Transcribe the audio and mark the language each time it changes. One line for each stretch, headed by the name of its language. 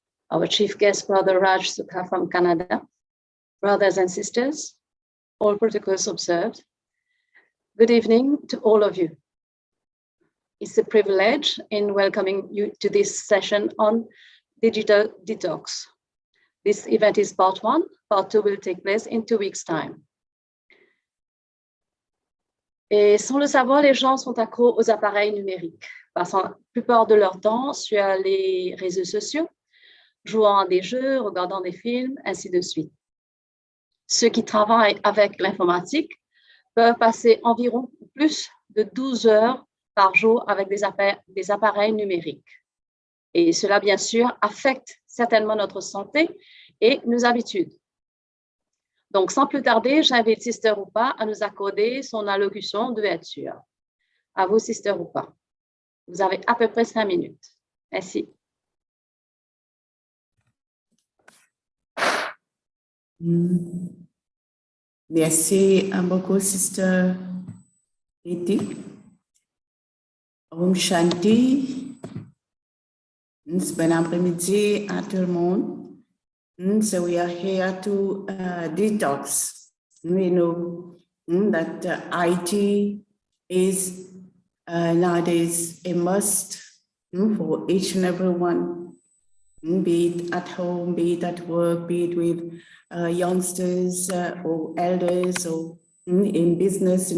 English: Our chief guest, Brother Raj Sukha from Canada. Brothers and sisters, all protocols observed. Good evening to all of you. It's a privilege in welcoming you to this session on Digital Detox. This event is part 1. Part 2 will take place in 2 weeks' time.
French: Et sans le savoir, les gens sont accros aux appareils numériques, passant la plupart de leur temps sur les réseaux sociaux, jouant à des jeux, regardant des films, ainsi de suite. Ceux qui travaillent avec l'informatique peuvent passer environ plus de 12 heures par jour avec des appareils numériques. Et cela, bien sûr, affecte certainement notre santé et nos habitudes. Donc, sans plus tarder, j'invite Sister Rupa à nous accorder son allocution d'ouverture. À vous, Sister Rupa. Vous avez à peu près 5 minutes. Merci. Merci beaucoup, Sister Iti. Om Shanti. Bon après-midi à tout le monde.
English: So we are here to detox. We know that IT is nowadays a must for each and every one, be it at home, be it at work, be it with youngsters or elders or in business.